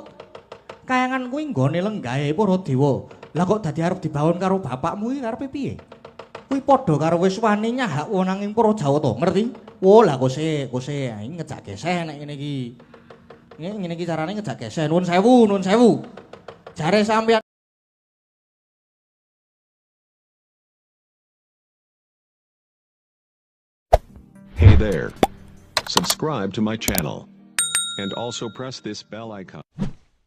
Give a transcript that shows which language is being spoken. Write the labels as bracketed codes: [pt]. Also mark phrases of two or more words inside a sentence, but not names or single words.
[jv] Kayangan kuwi nggone lenggahe para dewa. Lah kok dadi arep dibangun karo bapakmu iki karepe piye? Kuwi padha karo wis wani nyahak wonanging para Jawata, ngerti? Oh lah kose ngejak geseh nek ngene iki. Ngene iki carane ngejak geseh. Nuwun sewu. Jare sampeyan [en] Hey there. Subscribe to my channel. And also press this bell icon.